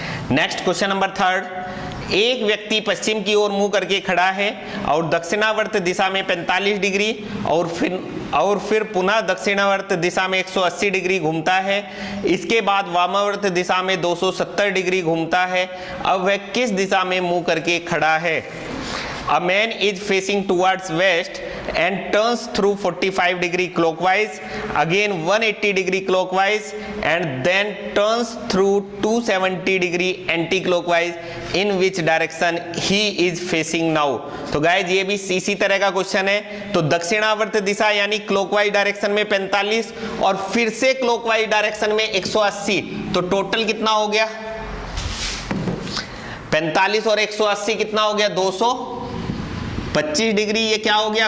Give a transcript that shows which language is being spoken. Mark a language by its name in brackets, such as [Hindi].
[Hindi] Next question number 3। एक व्यक्ति पश्चिम की ओर मुंह करके खड़ा है और दक्षिणावर्त दिशा में 45 डिग्री और फिर पुनः दक्षिणावर्त दिशा में 180 डिग्री घूमता है। इसके बाद वामावर्त दिशा में 270 डिग्री घूमता है। अब वह किस दिशा में मुंह करके खड़ा है? [English] A man is facing towards west and turns through 45 degree clockwise, again 180 degree clockwise, and then turns through 270 degree anti-clockwise. In which direction he is facing now? [Hindi] तो गाइज ये भी इसी तरह का क्वेश्चन है। तो दक्षिणावर्त दिशा यानी क्लॉकवाइज डायरेक्शन में 45 और फिर से क्लॉकवाइज डायरेक्शन में 180, तो टोटल कितना हो गया? 45 और 180 कितना हो गया? 225 डिग्री। ये क्या हो गया?